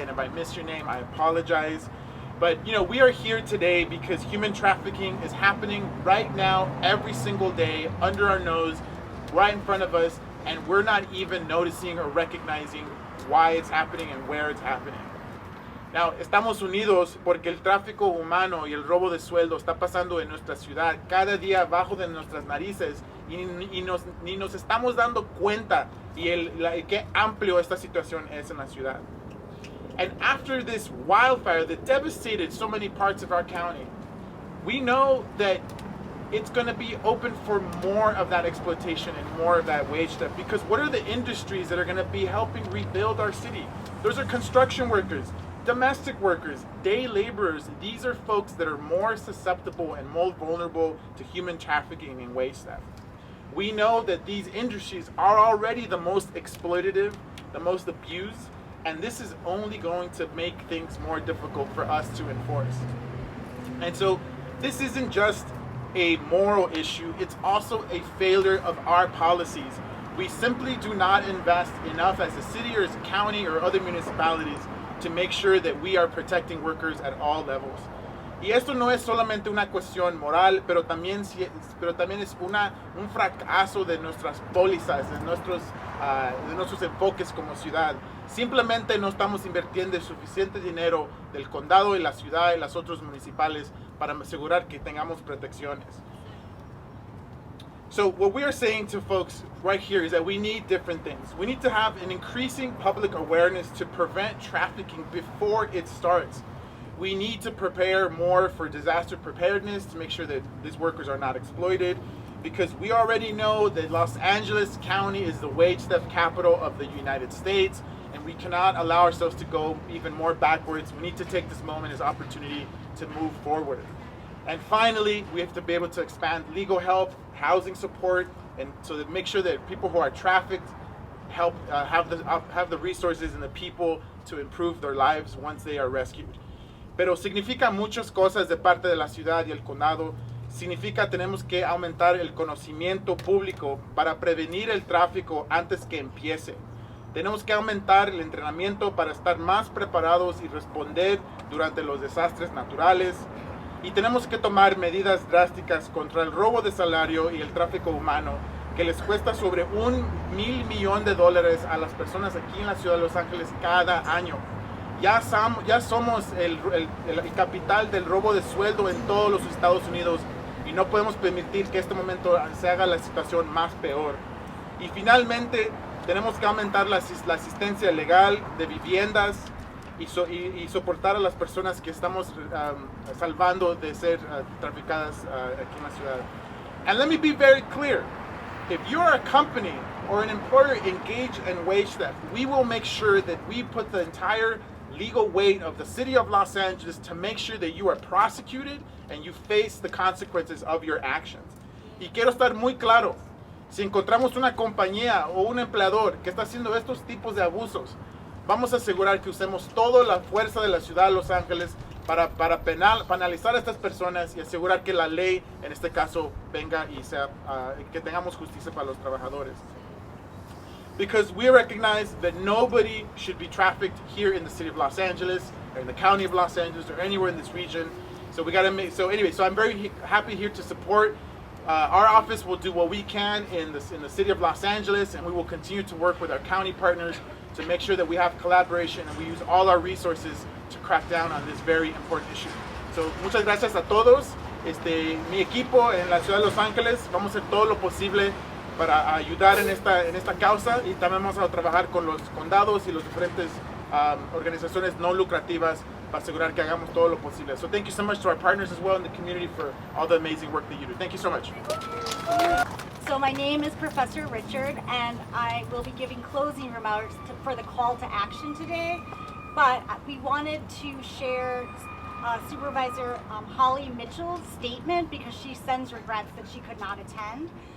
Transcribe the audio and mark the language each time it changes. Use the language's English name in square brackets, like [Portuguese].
[English] And if I missed your name, I apologize. But we are here today because human trafficking is happening right now, every single day, under our nose, right in front of us, and we're not even noticing or recognizing why it's happening and where it's happening. [Spanish] Now, estamos unidos porque el tráfico humano y el robo de sueldo está pasando en nuestra ciudad cada día abajo de nuestras narices y ni nos estamos dando cuenta y qué amplio esta situación es en la ciudad. [English] And after this wildfire that devastated so many parts of our county, we know that it's going to be open for more of that exploitation and more of that wage theft, because what are the industries that are going to be helping rebuild our city? Those are construction workers, domestic workers, day laborers. These are folks that are more susceptible and more vulnerable to human trafficking and wage theft. We know that these industries are already the most exploitative, the most abused, and this is only going to make things more difficult for us to enforce. And so this isn't just a moral issue, it's also a failure of our policies. We simply do not invest enough as a city or as a county or other municipalities to make sure that we are protecting workers at all levels. [Spanish] Y esto no es solamente una cuestión moral, pero también es un fracaso de nuestras pólizas, de nuestros enfoques como ciudad. Simplemente no estamos invirtiendo suficiente dinero del condado y la ciudad y las otras municipales para asegurar que tengamos protecciones. [English] So what we are saying to folks right here is that we need different things. We need to have an increasing public awareness to prevent trafficking before it starts. We need to prepare more for disaster preparedness to make sure that these workers are not exploited, because we already know that Los Angeles County is the wage theft capital of the United States, and we cannot allow ourselves to go even more backwards. We need to take this moment as opportunity to move forward. And finally, we have to be able to expand legal help, housing support, and so that make sure that people who are trafficked have the resources and the people to improve their lives once they are rescued. [Spanish] Pero significa muchas cosas de parte de la ciudad y el condado. Significa tenemos que aumentar el conocimiento público para prevenir el tráfico antes que empiece. Tenemos que aumentar el entrenamiento para estar más preparados y responder durante los desastres naturales. Y tenemos que tomar medidas drásticas contra el robo de salario y el tráfico humano, que les cuesta sobre $1,000 millones a las personas aquí en la ciudad de Los Ángeles cada año. Ya somos el capital del robo de sueldo en todos los Estados Unidos y no podemos permitir que este momento se haga la situación más peor. Y finalmente tenemos que aumentar la asistencia legal de viviendas y soportar a las personas que estamos salvando de ser traficadas aquí en la ciudad. [English] And let me be very clear. If you're a company or an employer engaged in wage theft, we will make sure that we put the entire legal weight of the city of Los Angeles to make sure that you are prosecuted and you face the consequences of your actions. [Spanish] Y quiero estar muy claro, si encontramos una compañía o un empleador que está haciendo estos tipos de abusos, vamos a asegurar que usemos toda la fuerza de la ciudad de Los Ángeles para penalizar a estas personas y asegurar que la ley, en este caso, venga y sea, que tengamos justicia para los trabajadores. [English] Because we recognize that nobody should be trafficked here in the city of Los Angeles, or in the county of Los Angeles, or anywhere in this region. So we gotta make, so anyway, so I'm very happy here to support. Our office will do what we can in the city of Los Angeles, and we will continue to work with our county partners to make sure that we have collaboration and we use all our resources to crack down on this very important issue. [Spanish] So muchas gracias a todos. Mi equipo en la ciudad de Los Ángeles, vamos a hacer todo lo posible para ayudar en esta causa, y también vamos a trabajar con los condados y las diferentes organizaciones no lucrativas para asegurar que hagamos todo lo posible. [English] So thank you so much to our partners as well in the community for all the amazing work that you do. Thank you so much. So my name is Professor Richard, and I will be giving closing remarks for the call to action today. But we wanted to share Supervisor Holly Mitchell's statement because she sends regrets that she could not attend.